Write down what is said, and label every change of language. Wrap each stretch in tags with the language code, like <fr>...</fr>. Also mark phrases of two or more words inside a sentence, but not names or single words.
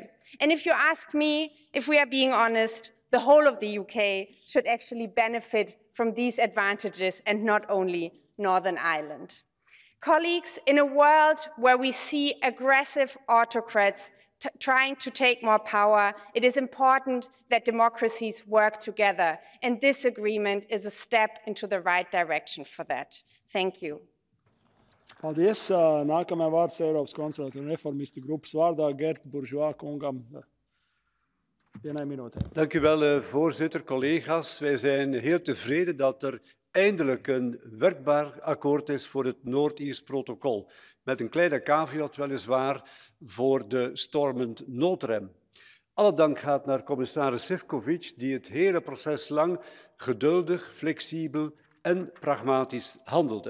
<en>And if you ask me, if we are being honest, the whole of the UK should actually benefit from these advantages and not only Northern Ireland. Colleagues, in a world where we see aggressive autocrats trying to take more power, it is important that democracies work together, and this agreement is a step into the right direction for that. Thank you.</en> <lv>Paldies. Nākamajai vārds Eiropas konservatīvu un reformistu grupas vārdā Gert Bourgeois kungam 1 minūte.</lv> <nl>Dank u wel, voorzitter, collega's. Wij zijn heel tevreden dat er eindelijk een werkbaar akkoord is voor het Noord-Iers protocol. Met een kleine caveat weliswaar voor de stormend noodrem. Alle dank gaat naar commissaris Šefčovič, die het hele proces lang geduldig, flexibel en pragmatisch handelde.</nl>